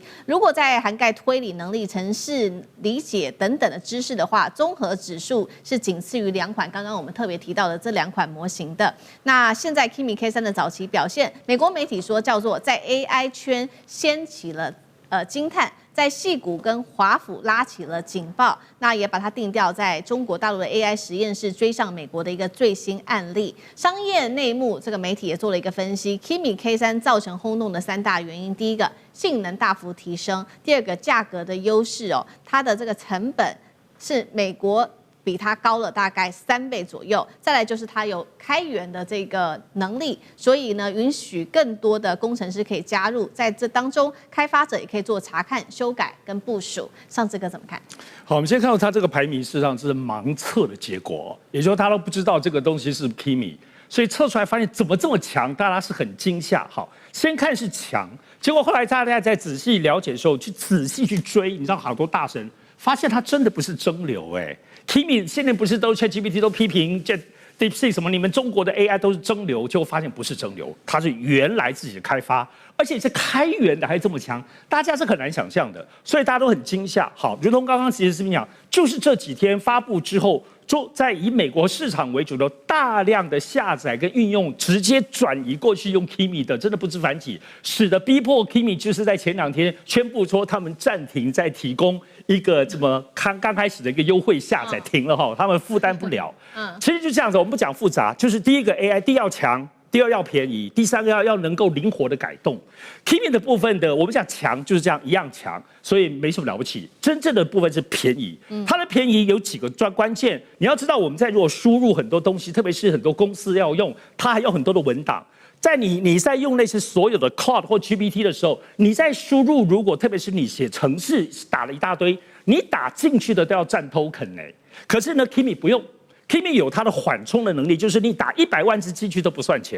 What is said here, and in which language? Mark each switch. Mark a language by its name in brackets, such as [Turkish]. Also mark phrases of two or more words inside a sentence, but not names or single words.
[Chinese] 如果在涵蓋推理能力、程式理解等等的知識的話，綜合指數是僅次於2款剛剛我們特別提到的這2款模型的。那現在 Kimi K3的早期表現，美國媒體說叫做在 AI 圈掀起了。驚嘆，在矽谷跟華府拉起了警報，那也把它定調在中國大陸的 AI 實驗室追上美國的一個最新案例。商業內幕這個媒體也做了一個分析 ，Kimi K3 造成轟動的3大原因，第一個性能大幅提升，第二個價格的優勢哦，它的這個成本是美國。比它高了大概3倍左右，再來就是它有開源的這個能力，所以呢，允許更多的工程師可以加入，在這當中，開發者也可以做查看、修改跟部署。上次哥怎麼看？好，我們先看到它這個排名，事實上是盲測的結果，也就是說他都不知道這個東西是 Kimi，所以測出來發現怎麼這麼強，大家是很驚嚇。好，先看是強，結果後來大家在仔細了解的時候，去仔細去追，你知道好多大神發現它真的不是蒸餾Kimi 現在不是都 ChatGPT 都批評 DeepSeek 什麼？你們中國的 AI 都是蒸餾，就發現不是蒸餾，它是原來自己的開發，而且是開源的，還這麼強，大家是很難想象的，所以大家都很驚嚇。好，如同剛剛其實是講，就是這幾天發布之後，就在以美國市場為主的大量的下載跟運用，直接轉移過去用 Kimi 的，真的不知反幾，使得逼迫 Kimi 就是在前2天宣布說他們暫停在提供。一個這麼剛開始的一個優惠下載停了哈，他們負擔不了。其實就這樣子，我們不講複雜，就是第一個 AI， 第一要強，第2要便宜，第3個要能夠靈活的改動。Kimi 的部分的，我們講強就是這樣一樣強，所以沒什麼了不起。真正的部分是便宜，它的便宜有幾個關鍵，你要知道我們在如果輸入很多東西，特別是很多公司要用，它還有很多的文檔。在你在用類似所有的 Cloud 或 GPT 的時候，你在輸入，如果特別是你寫程式打了一大堆，你打進去的都要占 token 可是呢 ，Kimi 不用 ，Kimi 有它的緩衝的能力，就是你打100萬字進去都不算錢。